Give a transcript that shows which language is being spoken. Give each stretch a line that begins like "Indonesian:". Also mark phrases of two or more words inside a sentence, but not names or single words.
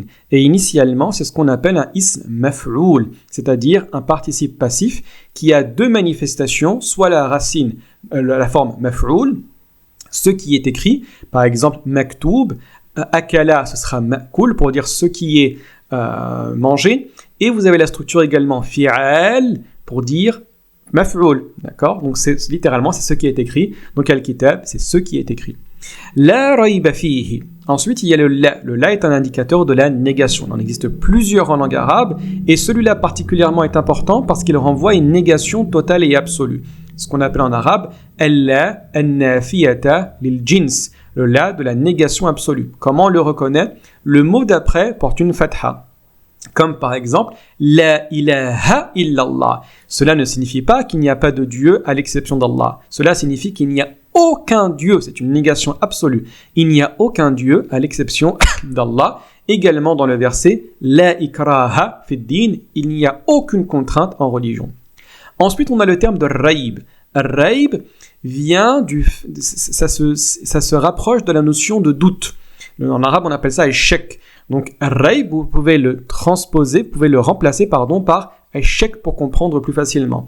French: Et initialement, c'est ce qu'on appelle un
Arabic: اسم مفعول,
French: c'est-à-dire un participe passif qui a deux manifestations, soit la racine, la forme maf'oul, ce qui est écrit, par exemple maktoub, akala, ce sera ma'kul pour dire ce qui est mangé, et vous avez la structure également fi'al pour dire maf'oul, d'accord? Donc c'est littéralement c'est ce qui est écrit. Donc al-kitab, c'est ce qui est écrit.
Arabic: لا ريب فيه.
French: Ensuite, il y a le la. Le la est un indicateur de la négation. Il en existe plusieurs en langue arabe, et celui-là particulièrement est important parce qu'il renvoie à une négation totale et absolue. Ce qu'on appelle en arabe
Arabic: لا النافية للجنس,
French: le la de la négation absolue. Comment on le reconnaît? Le mot d'après porte une fatha. Comme par exemple
Arabic: لا إله إلا الله.
French: Cela ne signifie pas qu'il n'y a pas de Dieu à l'exception d'Allah. Cela signifie qu'il n'y a aucun Dieu. C'est une négation absolue. Il n'y a aucun Dieu à l'exception d'Allah. Également dans le verset
Arabic: لا إكراه في الدين,
French: il n'y a aucune contrainte en religion. Ensuite, on a le terme de raïb. Raïb vient ça se rapproche de la notion de doute. En arabe, on appelle ça échec. Donc, raïb, vous pouvez le transposer, vous pouvez le remplacer, par échec pour comprendre plus facilement.